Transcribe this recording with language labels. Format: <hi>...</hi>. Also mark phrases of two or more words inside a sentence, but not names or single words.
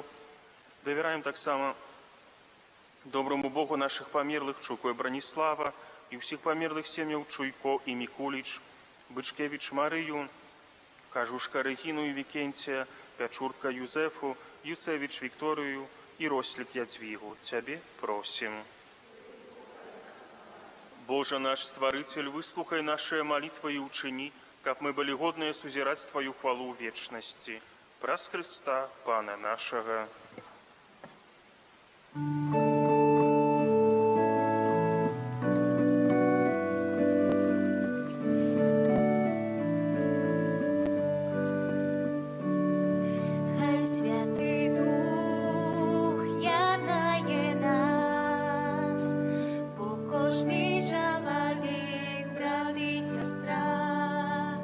<be>Давяраем таксама доброму Богу нашых памерлых Чуйко і Браніслава і ўсіх памерлых сем'яў Чуйко і Мікуліч, Бычкевіч Марыю, Кажушка Рэгіну і Вікенція, Пячурка Юзефу, Юцевіч Вікторыю і Рослік Ядзвігу. Цябе просім. Божа наш Стварыцель, выслухай нашыя малітвы і ўчыні, каб мы былі годныя сузіраць Тваю хвалу ў вечнасці. Праз Хрыста, Пана нашага.</be> <uk>Хай Святий Дух єднає нас, бо кожний чоловік, брат і сестра.</uk>